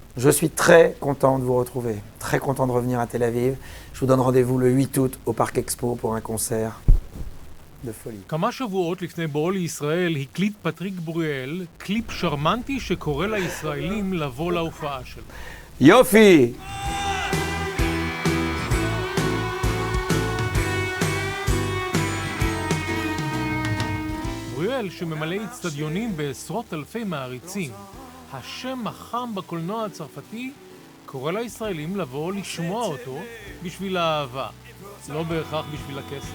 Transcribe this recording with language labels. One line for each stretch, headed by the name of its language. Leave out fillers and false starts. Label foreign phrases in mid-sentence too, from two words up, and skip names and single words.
French: Je suis très content de vous retrouver, très content de revenir à Tel Aviv. Je vous donne rendez-vous le 8 août au Parc Expo pour un concert de folie.
Hebrew: כמה שבועות לפני בואו לישראל הקליט פטריק ברויאל קליפ שרמנטי שקורא לישראלים לבוא להופעה שלו. יופי! ברויאל שממלא אצטדיונים בעשרות אלפי מעריצים, השם החם בקולנוע הצרפתי קורא לישראלים לבוא לשמוע אותו בשביל האהבה, לא בהכרח בשביל הכסף.